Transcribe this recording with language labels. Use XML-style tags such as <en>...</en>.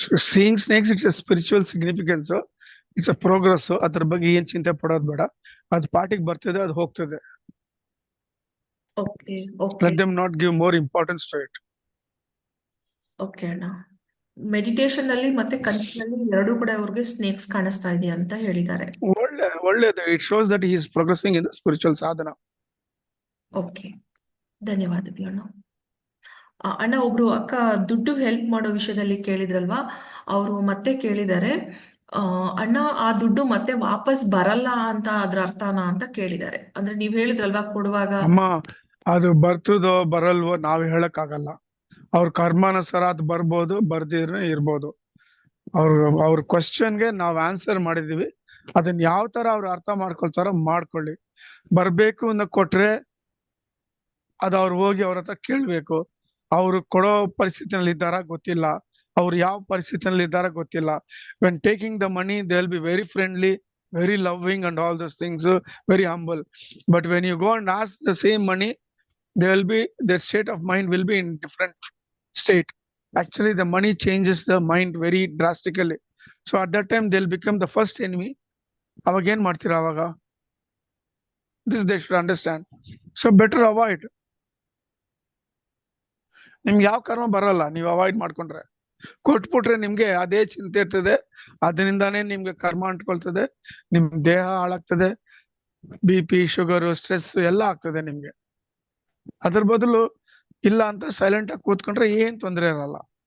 <en>Seeing snakes, it's a spiritual significance. It's a progress.</en> <kn>ಅದ್ರ ಬಗ್ಗೆ ಏನ್ ಚಿಂತೆ ಪಡೋದು ಬೇಡ. ಅದು ಪಾಟಿಗೆ ಬರ್ತದೆ, ಅದು ಹೋಗ್ತದೆ. Okay</kn> <en>Let them not give more importance to it.</en> <kn>Okay ಅಣ್ಣ. ಮೆಡಿಟೇಷನ್ ಅಲ್ಲಿ ಮತ್ತೆ ಕನಸಿನಲ್ಲಿ ಎರಡೂ ಕಡೆ ಅವ್ರಿಗೆ ಸ್ನೇಕ್ಸ್ ಕಾಣಿಸ್ತಾ ಇದೆ ಅಂತ ಹೇಳಿದ್ದಾರೆ. ಒಳ್ಳೆಯದು.</kn> <en>It shows that he is progressing in the spiritual sadhana.</en> <kn>Okay, ಧನ್ಯವಾದಗಳು ಅಣ್ಣ. ಅಣ್ಣ, ಒಬ್ರು ಅಕ್ಕ ದುಡ್ಡು ಹೆಲ್ಪ್ ಮಾಡೋ ವಿಷಯದಲ್ಲಿ ಕೇಳಿದ್ರಲ್ವಾ, ಅವರು ಮತ್ತೆ ಕೇಳಿದ್ದಾರೆ, ಅಣ್ಣ ಆ ದುಡ್ಡು ಮತ್ತೆ ವಾಪಸ್ ಬರಲ್ಲ ಅಂತ ಅದ್ರ ಅರ್ಥನಾ ಅಂತ ಕೇಳಿದ್ದಾರೆ. ಅಂದ್ರೆ ನೀವ್ ಹೇಳಿದ್ರಲ್ವಾ ಕೊಡುವಾಗ. ಅಮ್ಮ, ಅದು ಬರ್ತದೋ ಬರಲ್ವೋ ನಾವ್ ಹೇಳಕ್ ಆಗಲ್ಲ. ಅವ್ರ ಕರ್ಮಾನುಸಾರ ಅದು ಬರ್ಬೋದು, ಬರ್ದಿರ ಇರ್ಬೋದು. ಅವ್ರ ಕ್ವಶನ್ಗೆ ನಾವ್ ಆನ್ಸರ್ ಮಾಡಿದೀವಿ. ಅದನ್ನ ಯಾವ ತರ ಅವ್ರು ಅರ್ಥ ಮಾಡ್ಕೊಳ್ತಾರೋ ಮಾಡ್ಕೊಳ್ಳಿ. ಬರ್ಬೇಕು ಅಂತ ಕೊಟ್ರೆ ಅದು ಅವ್ರು ಹೋಗಿ ಅವ್ರ ಹತ್ರ ಕೇಳ್ಬೇಕು. ಅವ್ರು ಕೊಡೋ ಪರಿಸ್ಥಿತಿನಲ್ಲಿ ಇದ್ದಾರ ಗೊತ್ತಿಲ್ಲ, ಅವ್ರು ಯಾವ ಪರಿಸ್ಥಿತಿನಲ್ಲಿ ಇದ್ದಾರ ಗೊತ್ತಿಲ್ಲ.</kn> <en>When taking the money they will be very friendly, very loving and all those things, very humble. But when you go and ask the same money, their state of mind will be in different state. Actually, the money changes the mind very drastically. So at that time, they'll become the first enemy.</en> <kn>Avagén ಮಾಡ್ತೀರಾ ಅವಾಗ?</kn> <en>This they should understand. So better avoid.</en> <kn>ನಿಮ್ಗೆ ಯಾವ ಕರ್ಮ ಬರಲ್ಲ ನೀವು avoid ಮಾಡ್ಕೊಂಡ್ರೆ. ಕೊಟ್ಬಿಟ್ರೆ ನಿಮ್ಗೆ ಅದೇ ಚಿಂತೆ ಇರ್ತದೆ, ಅದರಿಂದಾನೇ ನಿಮ್ಗೆ ಕರ್ಮ ಅಂಟ್ಕೊಳ್ತದೆ, ನಿಮ್ ದೇಹ ಹಾಳಾಗ್ತದೆ, BP, ಶುಗರ್, ಸ್ಟ್ರೆಸ್ ಎಲ್ಲ ಆಗ್ತದೆ ನಿಮ್ಗೆ. ಅದ್ರ ಬದಲು ಇಲ್ಲ ಅಂತ ಸೈಲೆಂಟ್ ಆಗಿ ಕೂತ್ಕೊಂಡ್ರೆ ಏನ್ ತೊಂದರೆ ಇರಲ್ಲ.</kn>